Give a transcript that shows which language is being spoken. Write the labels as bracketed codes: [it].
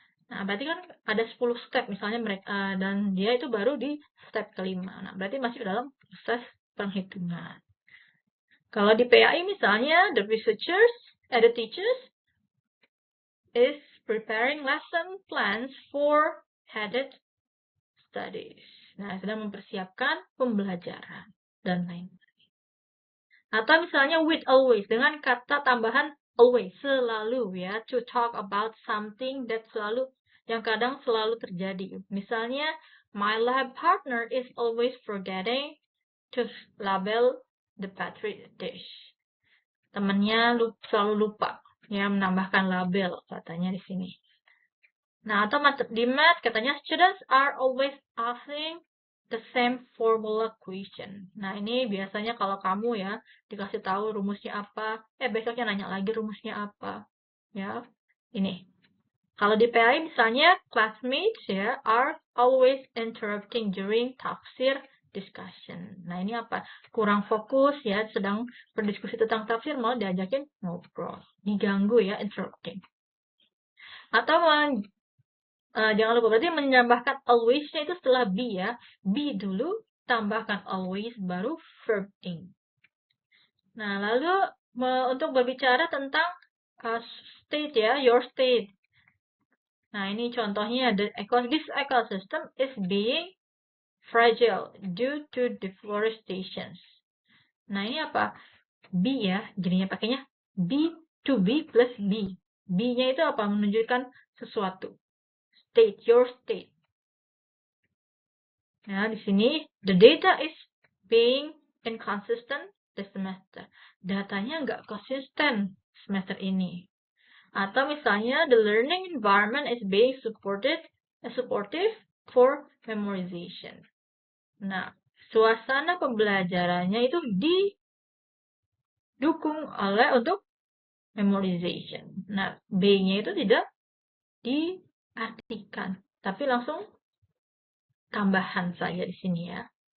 [id] Nah, berarti kan ada 10 step misalnya mereka, dan dia itu baru di step kelima. Nah, berarti masih dalam proses penghitungan. Kalau di PAI misalnya, [en] the teachers is preparing lesson plans for headed studies. [id] Nah, sedang mempersiapkan pembelajaran dan lain-lain. Atau misalnya with always, dengan kata tambahan always, selalu ya, [en] to talk about something that [id] yang kadang selalu terjadi. [en] Misalnya, my lab partner is always forgetting to label the petri dish. [id] Temannya selalu lupa ya menambahkan label, katanya di sini. Nah, atau di math katanya [en] students are always asking the same formula question. [id] Nah, ini biasanya kalau kamu ya dikasih tahu rumusnya apa, besoknya nanya lagi rumusnya apa. Ya, ini. Kalau di PAI misalnya, classmates ya [en] are always interrupting during tafsir discussion. [id] Nah, ini apa? Kurang fokus ya, sedang berdiskusi tentang tafsir, mau diajakin ngobrol. Diganggu ya, interrupting. Atau jangan lupa, berarti menambahkan always-nya itu setelah be ya. Be dulu, tambahkan always, baru verb ing. Nah, lalu untuk berbicara tentang state ya, your state. Nah, ini contohnya, [en] this ecosystem is being fragile due to deforestation. [id] Nah, ini apa? Be ya, jadinya pakainya be to be plus be. Be-nya itu apa? Menunjukkan sesuatu. State, your state. Nah, di sini, [en] the data is being inconsistent this semester. [id] Datanya nggak konsisten semester ini. Atau misalnya, [en] the learning environment is being supportive for memorization. [id] Nah, suasana pembelajarannya itu didukung oleh untuk memorization. Nah, B-nya itu tidak diartikan, tapi langsung tambahan saja di sini ya.